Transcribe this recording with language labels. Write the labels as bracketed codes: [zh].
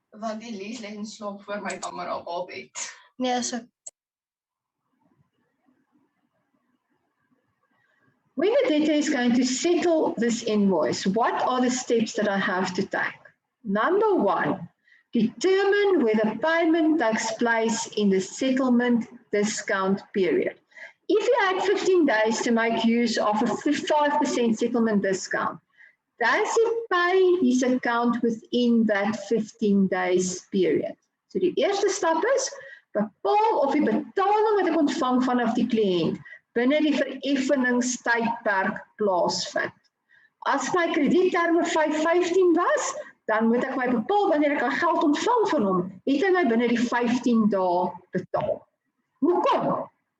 [af] Want die Lies lê en slaap voor my kamera op haar bed. Nee, so [en] When the debtor is going to settle this invoice, what are the steps that I have to take? Number one, determine whether payment takes place in the settlement discount period. If you had 15 days to make use of a 5% settlement discount, does he pay his account within that 15 days period? [af] So die eerste stap is, bepaal of die betaling wat ek ontvang vanaf die kliënt binne die vereffeningstydperk plaasvind. As my kredietterme 5.15 was, dan moet ek my bepaal wanneer ek al geld ontvang van hom, het hy my binne die 15 dae betaal. Hoekom?